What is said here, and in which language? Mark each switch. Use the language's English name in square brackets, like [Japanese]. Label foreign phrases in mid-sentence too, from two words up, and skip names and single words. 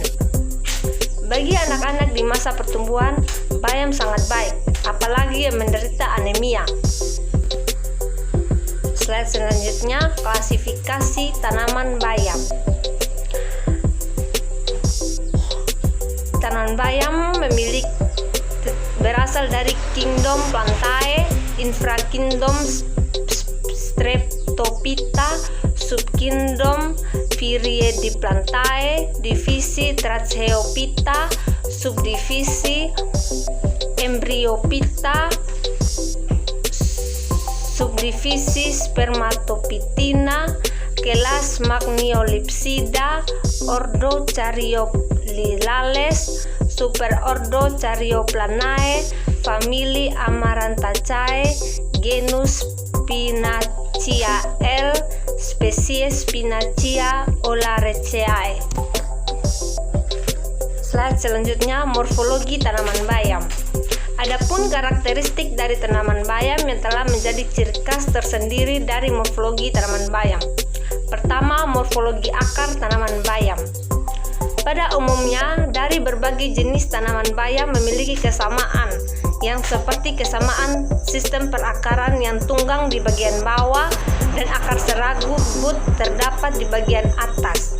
[Indonesian] Bagi anak-anak di masa pertumbuhan, bayam sangat baik, apalagi yang menderita anemia. Slide selanjutnya, klasifikasi tanaman bayam. Tanaman bayam berasal dari kingdom Plantae, infrakingdom Streptophyta, subkingdom Viridieplantae, divisi Tracheophyta, subdivisi Embryophyta, subdivisi Spermatophytina, kelas Magniolipsida, ordo Caryophyllales, superordo Caryoplanae, famili Amarantaceae, genus Spinacia L, spesies Spinacia oleracea. Slide selanjutnya, morfologi tanaman bayam. Adapun karakteristik dari tanaman bayam yang telah menjadi ciri khas tersendiri dari morfologi tanaman bayam. Pertama, morfologi akar tanaman bayam. Pada umumnya, dari berbagai jenis tanaman bayam memiliki kesamaan, yang seperti kesamaan sistem perakaran yang tunggang di bagian bawah dan akar serabut terdapat di bagian atas.